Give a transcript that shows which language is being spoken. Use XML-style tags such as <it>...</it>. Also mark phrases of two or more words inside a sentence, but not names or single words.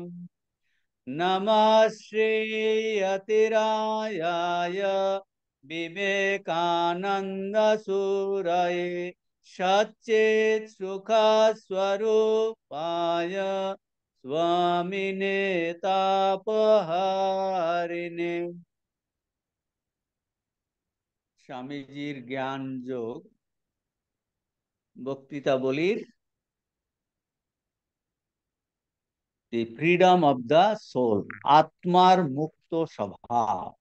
<sa>नमः श्री अतिरायाय विवेकानंद सूरये सच्चित् सुख स्वरूपाय स्वामिने तापहारिणे।</sa> <bn>স্বামীজির জ্ঞান যোগ বক্তৃতাবলীর দি ফ্রিডম অফ দ্য সোল, আত্মার মুক্ত স্বভাব।</bn>